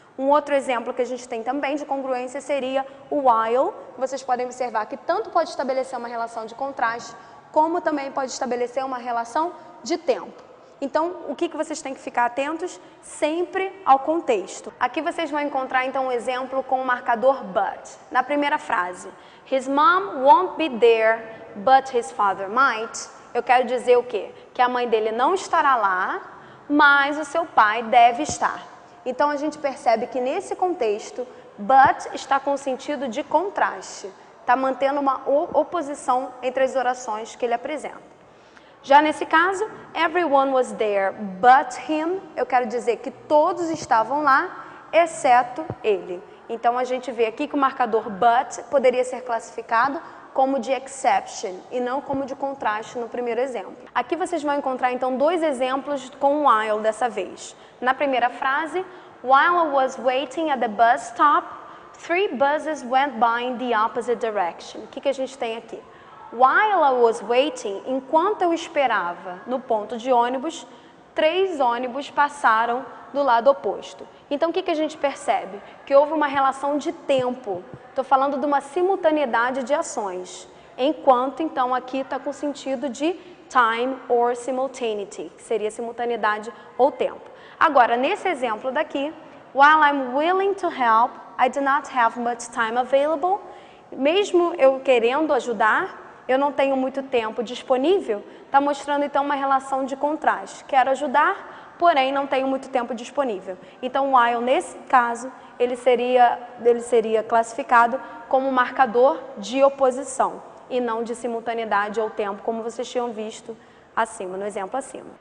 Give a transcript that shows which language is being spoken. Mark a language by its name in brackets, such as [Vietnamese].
[Portuguese] Um outro exemplo que a gente tem também de congruência seria o while. Vocês podem observar que tanto pode estabelecer uma relação de contraste, como também pode estabelecer uma relação de tempo. Então, o que vocês têm que ficar atentos? Sempre ao contexto. Aqui vocês vão encontrar, então, um exemplo com o marcador but. Na primeira frase, [English] his mom won't be there, but his father might. [Portuguese] Eu quero dizer o quê? Que a mãe dele não estará lá, mas o seu pai deve estar. Então, a gente percebe que nesse contexto, but está com o sentido de contraste. Está mantendo uma oposição entre as orações que ele apresenta. Já nesse caso, [English] everyone was there but him, [Portuguese] eu quero dizer que todos estavam lá, exceto ele. Então, a gente vê aqui que o marcador but poderia ser classificado como de exception e não como de contraste no primeiro exemplo. Aqui vocês vão encontrar, então, dois exemplos com while dessa vez. Na primeira frase, [English] while I was waiting at the bus stop, 3 buses went by in the opposite direction. [Portuguese] O que a gente tem aqui? [English] While I was waiting, [Portuguese] enquanto eu esperava no ponto de ônibus, 3 ônibus passaram do lado oposto. Então, o que a gente percebe? Que houve uma relação de tempo. Estou falando de uma simultaneidade de ações. Enquanto, então, aqui está com sentido de [English] time or simultaneity, [Portuguese] que seria simultaneidade ou tempo. Agora, nesse exemplo daqui, [English] while I'm willing to help, I do not have much time available. [Portuguese] Mesmo eu querendo ajudar, eu não tenho muito tempo disponível, está mostrando então uma relação de contraste. Quero ajudar, porém não tenho muito tempo disponível. Então, o while, nesse caso, ele seria classificado como marcador de oposição e não de simultaneidade ou tempo, como vocês tinham visto acima, no exemplo acima.